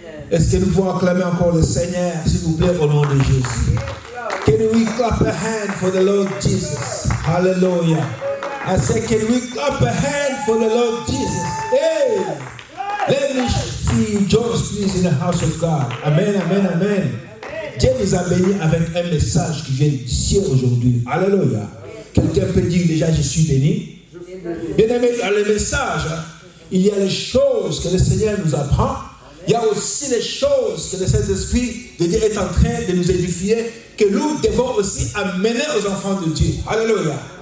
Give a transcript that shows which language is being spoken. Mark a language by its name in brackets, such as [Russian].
[French] Est-ce que nous pouvons acclamer encore le Seigneur, s'il vous plaît, au nom de Jésus? [English] Can we clap a hand for the Lord Jesus? Hallelujah. I said, can we clap a hand for the Lord Jesus? Hey! Let me see you just please in the house of God. Amen, amen, amen. [French] Dieu nous a bénis avec un message qui vient du ciel aujourd'hui. Alléluia. Quelqu'un peut dire déjà, je suis béni. Bien aimé, dans le message, il y a les choses que le Seigneur nous apprend. Il y a aussi les choses que le Saint-Esprit de Dieu est en train de nous édifier, que nous devons aussi amener aux enfants de Dieu. Alléluia.